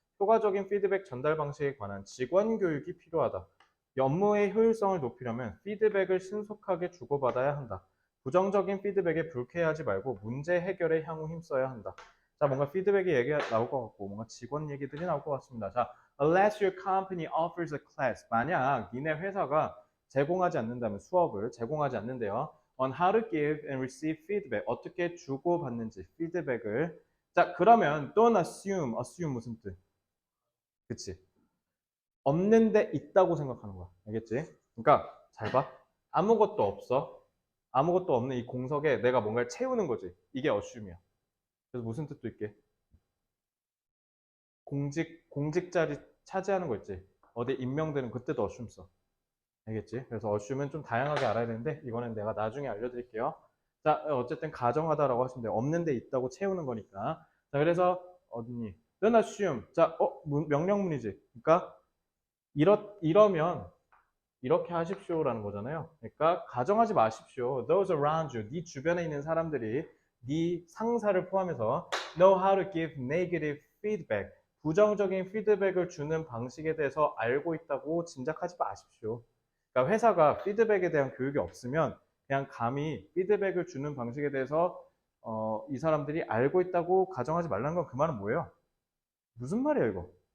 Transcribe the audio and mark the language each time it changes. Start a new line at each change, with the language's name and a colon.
Korean: 효과적인 피드백 전달 방식에 관한 직원 교육이 필요하다. 업무의 효율성을 높이려면 피드백을 신속하게 주고받아야 한다. 부정적인 피드백에 불쾌해하지 말고 문제 해결에 향후 힘써야 한다. 자, 뭔가 피드백이 얘기가 나올 것 같고 뭔가 직원 얘기들이 나올 것 같습니다.
English: 자, unless your company offers a class.
Korean: 만약 니네 회사가 제공하지 않는다면 수업을 제공하지 않는데요.
English: On how to give and receive feedback.
Korean: 어떻게 주고받는지 피드백을. 자, 그러면
English: don't assume.
Korean: assume 무슨 뜻? 그치? 없는데 있다고 생각하는 거야. 알겠지? 그러니까 잘 봐. 아무것도 없어. 아무것도 없는 이 공석에 내가 뭔가를 채우는 거지. 이게 assume이야. 그래서 무슨 뜻도 있게? 공직 자리 차지하는 거 있지. 어디 임명되는 그때도 assume 써. 알겠지? 그래서 assume은 좀 다양하게 알아야 되는데 이거는 내가 나중에 알려드릴게요. 자, 어쨌든 가정하다라고 하시면 돼요. 없는 데 있다고 채우는 거니까. 자, 그래서 어디니?
English: Then assume.
Korean: 자, 명령문이지. 그러니까 이러면 이렇게 하십시오라는 거잖아요. 그러니까 가정하지 마십시오.
English: Those around you,
Korean: 네 주변에 있는 사람들이 네 상사를 포함해서
English: know how to give negative feedback.
Korean: 부정적인 피드백을 주는 방식에 대해서 알고 있다고 짐작하지 마십시오. 그러니까 회사가 피드백에 대한 교육이 없으면 그냥 감히 피드백을 주는 방식에 대해서 이 사람들이 알고 있다고 가정하지 말라는 건 그 말은 뭐예요? 무슨 말이야 이거?